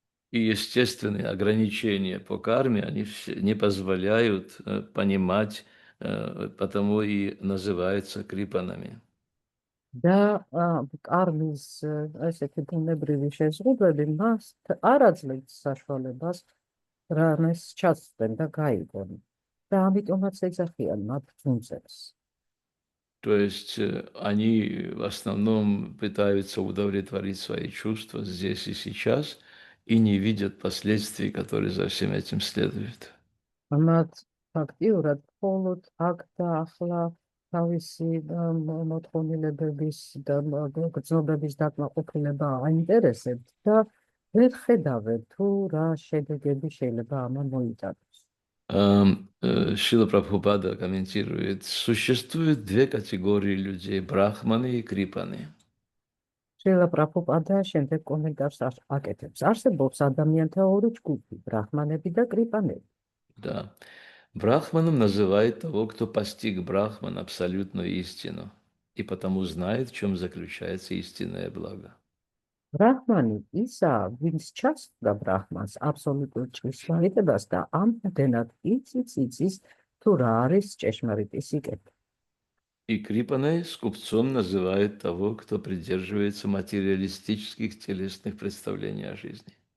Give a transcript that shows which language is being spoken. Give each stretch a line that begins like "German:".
Russian: И естественные ограничения по карме, они не позволяют понимать, потому и называются крипанами.
Georgian: და კარმის ესეთი ბუნებრივი შეზღუდვები მას არ აძლევს საშუალებას რამეს ჩაცდენ და გაიგონ. და ამიტომაც ეძახიან მათ ძუნწებს.
Russian: То есть они в основном пытаются удовлетворить свои чувства здесь и сейчас и не видят последствий, которые за всем этим следуют.
Georgian: მათ ფაქტიურად მხოლოდ აქ და ახლა თავისი მოთხოვნილებების და გრძნობების დაკმაყოფილება აინტერესებთ და ვერ ხედავენ თუ რა შედეგები შეიძლება ამან მოიტანოს.
Russian: Шрила Прабхупада комментирует, существует две категории людей, брахманы и крипаны.
Georgian: შრილა პრაბჰუპადა შემდეგ კომენტარს აკეთებს. არსებობს ადამიანთა ორი ჯგუფი, ბრაჰმანები და კრიპანები.
Russian: Да. Брахманом называют того, кто постиг Брахман, абсолютную истину, и потому знает, в чем заключается истинное благо.
Georgian: ბრაჰმანი ისაა, ვინც ჩასწვდა ბრაჰმანს აბსოლუტურ ჭრისმარიტებას და ამდენად იცის, თუ რა არის ჭეშმარიტი სიკეთე.
Russian: И Крипаной скупцом называют того, кто придерживается материалистических телесных представлений о жизни.